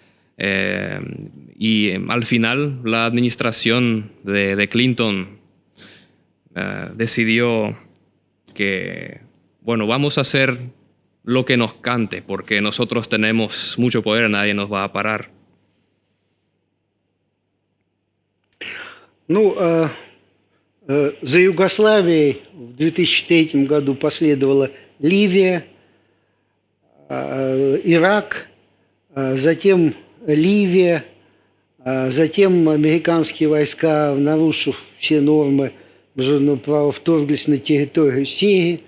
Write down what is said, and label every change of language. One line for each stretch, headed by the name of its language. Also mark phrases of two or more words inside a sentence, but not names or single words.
Spanish: Y al final la administración de Clinton decidió que, bueno, vamos a hacer lo que nos cante porque nosotros tenemos mucho poder, nadie nos va a parar.
Russian: Ну, за Югославией в 2003 году последовала Ливия, Ирак, затем Ливия, затем американские войска, нарушив все нормы международного права, вторглись на территорию Сирии.